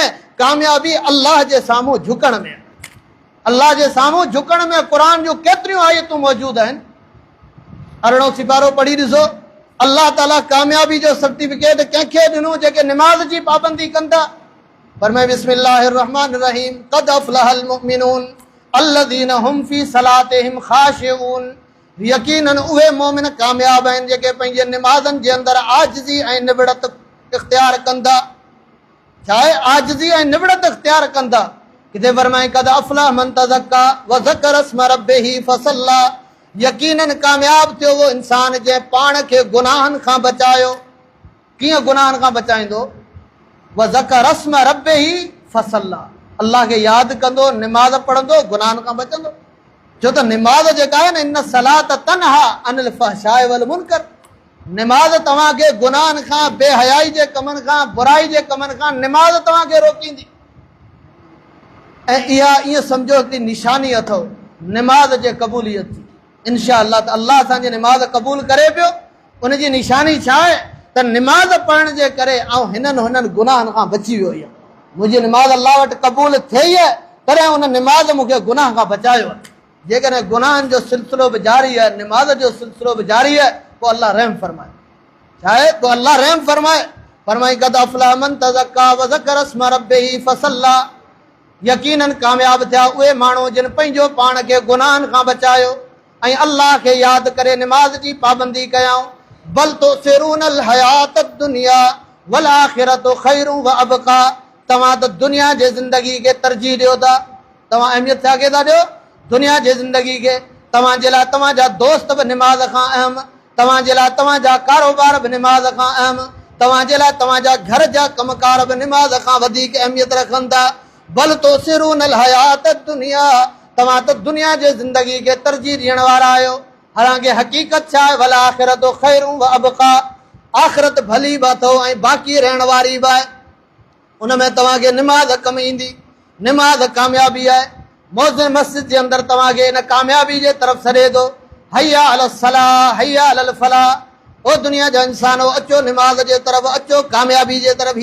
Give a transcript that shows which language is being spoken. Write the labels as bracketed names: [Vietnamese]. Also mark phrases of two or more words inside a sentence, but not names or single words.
[Sindhi] कामयाबी अल्लाह जे साम्हूं झुकण में, अल्लाह जे साम्हूं झुकण में। क़ुर जूं केतिरियूं आयतूं मौजूदु आहिनि। 18 सिपारो पढ़ी ॾिसो, अल्लाह ताला कामयाबी जो सर्टिफिकेट कंहिंखे ॾिनो? जेके निमाज़ जी पाबंदी कंदा। [Arabic] फरमाए بسم الله الرحمن الرحيم، قد أفلح المؤمنون الذين هم في صلاتهم خاشعون. [Sindhi] यकीनन उहे मोमिन कामयाब आहिनि जेके पंहिंजे निमाज़नि जे अंदरि आजिज़ी ऐं निबड़त इख़्तियार कंदा। छा आहे? आजिज़ी ऐं निबड़त इख़्तियार कंदा। किथे फरमाए [Arabic] قد أفلح من تزكى وذكر اسم ربه فصلى. [Sindhi] यकीनन कामयाब थियो वो इंसान जंहिं पाण खे गुनाहनि खां बचायो। कीअं गुनाहनि खां बचाईंदो? [Arabic] وذكر اسم ربه فصلى, [Sindhi] अल्लाह खे यादि कंदो, निमाज़ पढ़ंदो, गुनाहनि खां बचंदो। छो त निमाज़ जेका आहे न, [Arabic] إن الصلاة تنهى عن الفحشاء والمنكر. [Sindhi] निमाज़ तव्हांखे गुनाहनि खां, बेहयाई जे कमनि खां, बुराई जे कमनि खां निमाज़ तव्हांखे रोकींदी। ऐं इहा ईअं सम्झो हिकिड़ी निशानी अथव निमाज़ जे क़बूलियत जी। [Arabic] إن شاء الله [Sindhi] त अल्लाह असांजी निमाज़ क़बूल करे पियो। उनजी निशानी छा आहे? त निमाज़ पढ़ण जे करे ऐं हिननि हुननि गुनाहनि खां बची वियो आहे। मुंहिंजी निमाज़ अल्लाह वटि क़बूल थिए आहे, तॾहिं हुन निमाज़ मूंखे गुनाह खां बचायो आहे। जेकॾहिं गुनाहनि जो सिलसिलो बि जारी आहे, निमाज़ जो सिलसिलो बि जारी आहे, पोइ अल्लाह रहम फरमाए। छा आहे? पोइ अल्लाह रहम फरमाए। [Arabic] फरमाई قد أفلح من تزكى وذكر اسم ربه فصلى. [Sindhi] यकीनन कामयाब थिया उहे माण्हू जिन पंहिंजो पाण खे गुनाहनि खां बचायो ऐं अल्लाह खे यादि करे निमाज़ जी पाबंदी कयाऊं। [Arabic] بل تؤثرون الحياة الدنيا والآخرة خير وأبقى. [Sindhi] तव्हां त दुनिया जे ज़िंदगी खे तरजीह ॾियो था। तव्हां अहमियत छा खे था ॾियो? दुनिया जे ज़िंदगी खे। तव्हांजे लाइ तव्हांजा दोस्त बि निमाज़ खां अहम, तव्हांजे लाइ तव्हांजा कारोबार बि निमाज़ खां अहम, तव्हांजे लाइ तव्हांजा घर जा कमकार बि निमाज़ खां वधीक अहमियत रखनि था। [Arabic] بل تؤثرون الحياة الدنيا, [Sindhi] तव्हां त दुनिया जे ज़िंदगी खे तरजीह ॾियण वारा आहियो। हालांकि हक़ीक़त छा आहे? [Arabic] والآخرة خير وأبقى. [Sindhi] आख़िरत भली बि अथव ऐं बाक़ी रहण वारी बि आहे। उन में तव्हांखे निमाज़ कमु ईंदी। निमाज़ कामयाबी आहे। मौज़िन मस्जिद जे अंदरि तव्हांखे इन कामयाबी जे तरफ़ सॾे थो। [Arabic] حي على الصلاة حي على الفلاح. [Sindhi] ओ दुनिया जा इंसानो, अचो निमाज़ जे तरफ़, अचो कामयाबी जे तरफ़।